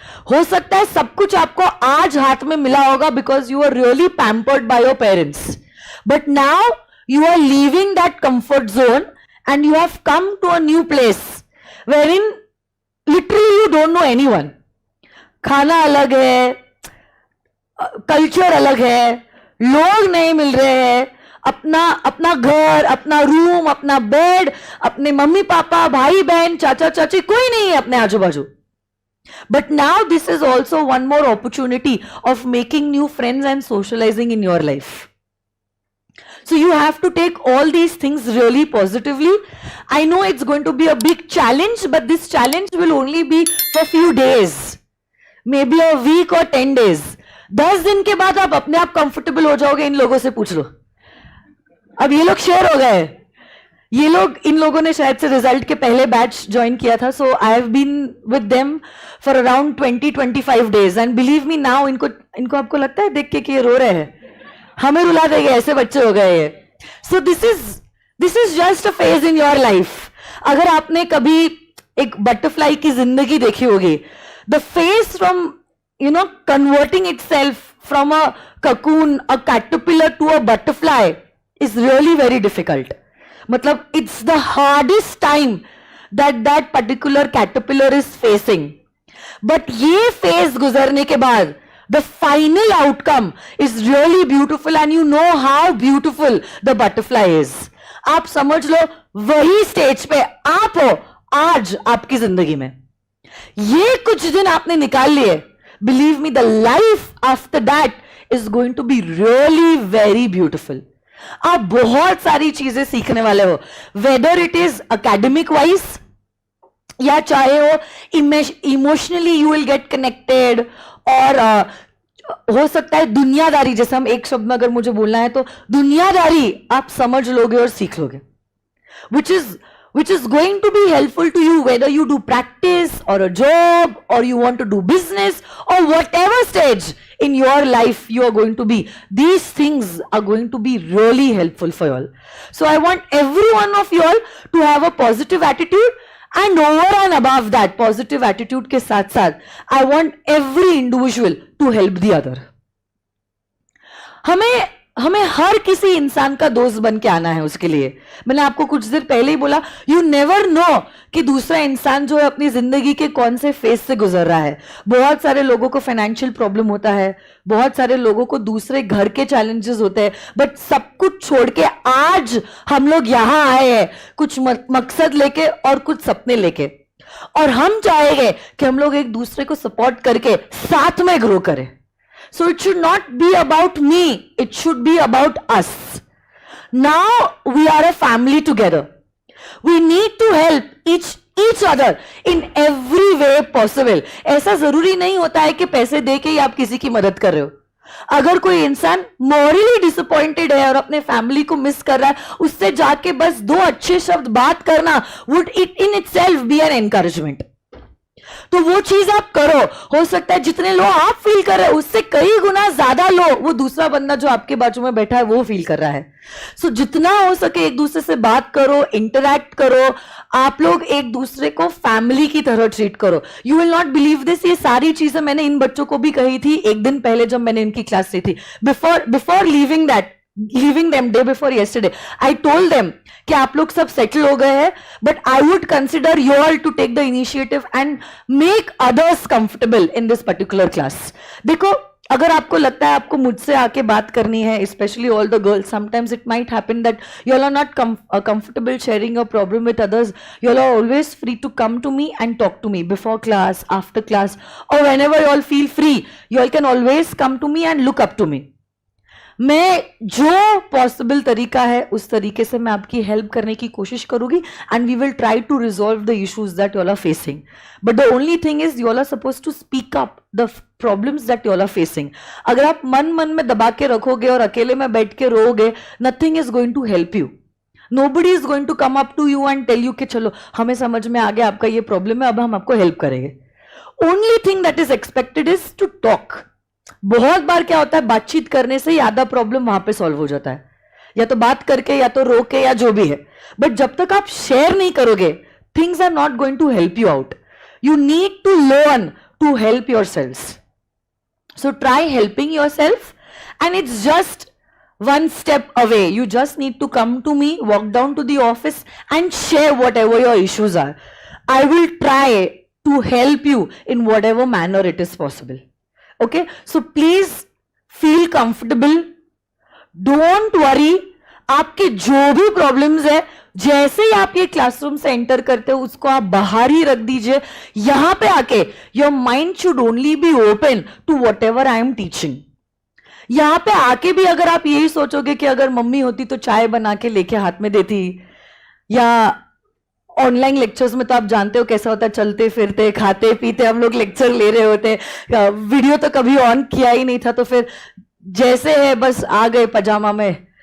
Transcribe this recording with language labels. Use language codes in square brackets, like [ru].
[hi] हो सकता है सब कुछ आपको आज हाथ में मिला होगा [en] Because you are really pampered by your parents, but now you are leaving that comfort zone and you have come to a new place wherein literally you don't know anyone. [hi] खाना अलग है, कल्चर अलग है, लोग नहीं मिल रहे हैं, अपना घर, अपना रूम, अपना बेड, अपने मम्मी पापा, भाई बहन, चाचा चाची, कोई नहीं है अपने आजू बाजू. [en] But now this is also one more opportunity of making new friends and socializing in your life. So you have to take all these things really positively. I know it's going to be a big challenge, but this challenge will only be for few days, maybe a week or 10 days. [hi] 10 दिन के बाद आप अपने आप comfortable हो जाओगे. इन लोगों से पूछ लो, अब ये लोग शेयर हो गए, ये लोग, इन लोगों ने शायद से रिजल्ट के पहले बैच ज्वाइन किया था, [en] so I have been with them for around 20-25 days and believe me now [hi] इनको आपको लगता है देख के कि ये रो रहे हैं, हमें रुला देंगे, ऐसे बच्चे हो गए ये. [en] So this is just a phase in your life. [hi] अगर आपने कभी एक बटरफ्लाई की जिंदगी देखी होगी, [en] The phase from converting itself from a cocoon, a caterpillar to a butterfly is really very difficult. मतलब it's the hardest time that particular caterpillar is facing. But [hi] ये phase गुजरने के बाद [en] the final outcome is really beautiful and you know how beautiful the butterfly is. [hi] आप समझ लो वही stage पे आप हो आज आपकी जिंदगी में. ये कुछ दिन आपने निकाल लिए, [en] believe me, the life after that is going to be really very beautiful. [hi] आप बहुत सारी चीजें सीखने वाले हो, [en] whether it is academic wise [hi] या चाहे हो emotionally [en] you will get connected, [hi] और हो सकता है दुनियादारी, जैसे हम एक शब्द में अगर मुझे बोलना है तो दुनियादारी आप समझ लोगे और सीख लोगे, [en] which is going to be helpful to you whether you do practice or a job or you want to do business or whatever stage in your life you are going to be. These things are going to be really helpful for you all. So I want every one of you all to have a positive attitude, and over and above that positive attitude [hi] के साथ साथ [en] I want every individual to help the other. [hi] हमें हर किसी इंसान का दोस्त बन के आना है. उसके लिए मैंने आपको कुछ देर पहले ही बोला, [en] you never know [hi] कि दूसरा इंसान जो है अपनी जिंदगी के कौन से फेज से गुजर रहा है. बहुत सारे लोगों को फाइनेंशियल प्रॉब्लम होता है, बहुत सारे लोगों को दूसरे घर के चैलेंजेस होते हैं, बट सब कुछ छोड़ के आज हम लोग यहां आए हैं कुछ मकसद लेके और कुछ सपने लेके, और हम चाहेंगे कि हम लोग एक दूसरे को सपोर्ट करके साथ में ग्रो करें. [en] So it should not be about me, it should be about us. Now we are a family together. We need to help each other in every way possible. [hi] ऐसा जरूरी नहीं होता है कि पैसे दे के ही आप किसी की मदद कर रहे हो. अगर कोई इंसान मॉरली डिसअपॉइंटेड है और अपने फैमिली को मिस कर रहा है, उससे जाके बस 2 अच्छे शब्द बात करना [en] would it in itself be an encouragement. [hi] तो वो चीज आप करो. हो सकता है जितने लो आप फील कर रहे हो उससे कई गुना ज्यादा लो वो दूसरा बंदा जो आपके बाजू में बैठा है वो फील कर रहा है. सो जितना हो सके एक दूसरे से बात करो, इंटरैक्ट करो. आप लोग एक दूसरे को फैमिली की तरह ट्रीट करो. [en] you will not believe this, [hi] ये सारी चीजें मैंने इन बच्चों को भी कही थी एक दिन पहले जब मैंने इनकी क्लास ली थी. [en] before leaving them day before yesterday, I told them [hi] कि आप लोग सब सेटल हो गए हैं, [en] but I would consider you all to take the initiative and make others comfortable in this particular class. [hi] देखो, अगर आपको लगता है आपको मुझसे आके बात करनी है, [en] especially all the girls, sometimes it might happen that you all are not comfortable sharing your problem with others. You all are always free to come to me and talk to me before class, after class, or whenever you all feel free. You all can always come to me and look up to me. [hi] मैं जो possible तरीका है उस तरीके से मैं आपकी help करने की कोशिश करूंगी, [en] And we will try to resolve the issues that you all are facing. But the only thing is you all are suppose to speak up the problems that you all are facing. [hi] अगर आप मन में दबा के रखोगे और अकेले में बैठ के रोओगे, [en] Nothing is going to help you. Nobody is going to come up to you and tell you [hi] कि चलो हमें समझ में आ गया आपका ये प्रॉब्लम है, अब हम आपको हेल्प करेंगे. [en] Only thing that is expected is to talk. [hi] बहुत बार क्या होता है, बातचीत करने से ही आधा प्रॉब्लम वहां पे सॉल्व हो जाता है, या तो बात करके या तो रो के या जो भी है. बट जब तक आप शेयर नहीं करोगे, [en] Things are not going to help you out. You need to learn to help yourself. So try helping yourself, and it's just one step away. You just need to come to me, walk down to the office and share whatever your issues are. I will try to help you in whatever manner it is possible. Okay, so please feel comfortable, don't worry. [hi] आपके जो भी problems है, जैसे ही आप ये classroom से enter करते हो उसको आप बाहर ही रख दीजिए. यहां पे आके [en] Your mind should only be open to whatever I am teaching. [hi] यहां पे आके भी अगर आप यही सोचोगे कि अगर मम्मी होती तो चाय बना के लेके हाथ में देती, या ऑनलाइन लेक्चर्स में तो आप जानते हो कैसा होता है, चलते फिरते खाते पीते हम लोग लेक्चर ले रहे होते, वीडियो तो कभी ऑन किया ही नहीं था, तो फिर जैसे है बस आ गए पजामा में